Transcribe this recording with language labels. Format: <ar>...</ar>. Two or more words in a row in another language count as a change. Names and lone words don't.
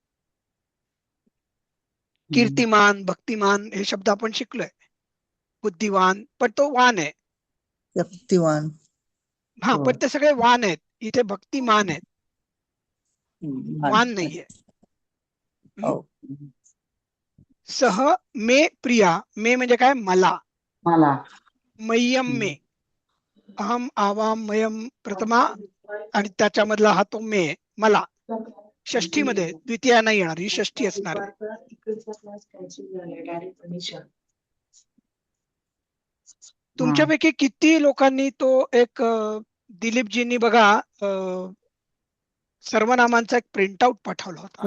<mr>कीर्तिमान, भक्तिमान हे शब्द आपण शिकलोय. बुद्धिवान, पण तो वान आहे. शक्तिवान. हा, पण ते सगळे वान आहेत. इथे भक्तिमान आहे, मान नाहीये. हो.</mr> <sa>सह मे प्रिया,</sa> <mr>मे म्हणजे काय, मला. मला.</mr> <sa>मय्यम मे, अहम आवाम मयम प्रथमा,</sa> <mr>आणि त्याच्यामधला हा तो मे, मला. षष्ठी मध्ये द्वितीया नाही येणार, ही षष्ठी असणार आहे. तुमच्यापैकी किती लोकांनी तो एक दिलीपजींनी बघा सर्वनामांचा एक प्रिंटआउट पाठवला होता.</mr>